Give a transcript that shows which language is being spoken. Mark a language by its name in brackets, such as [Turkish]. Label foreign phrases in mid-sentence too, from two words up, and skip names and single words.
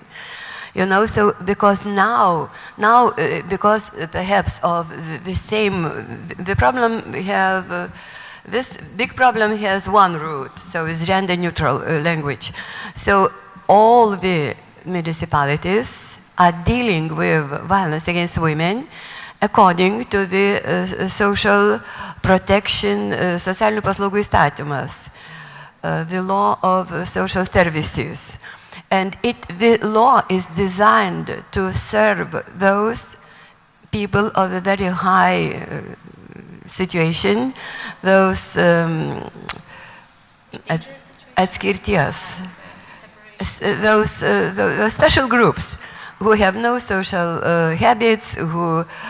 [English] So because now, because perhaps of the problem we have, this big problem has one root, so it's gender neutral language. So all the municipalities are dealing with violence against women according to the social protection, [Lithuanian] socialinių paslaugų įstatymas, [English] the law of social services. And the law is designed to serve those people of a very high situation, those atskirties, those special groups who have no social habits, who